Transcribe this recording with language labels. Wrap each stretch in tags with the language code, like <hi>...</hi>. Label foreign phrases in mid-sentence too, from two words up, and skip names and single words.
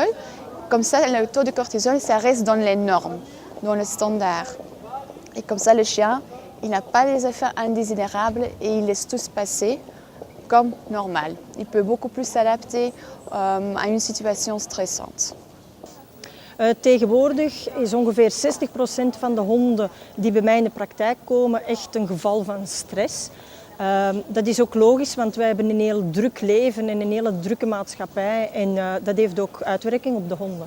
<fr>Comme ça, le taux de cortisol, ça reste dans les normes, dans le standard. Et comme ça, le chien, il n'a pas les effets indésirables et il laisse tout se passer comme normal. Il peut beaucoup plus s'adapter à une situation stressante.</fr> <nl>Tegenwoordig is ongeveer 60% van de honden die bij mij in de praktijk komen echt een geval van stress. Dat is ook logisch, want wij hebben een heel druk leven en een hele drukke maatschappij en dat heeft ook uitwerking op de honden.</nl>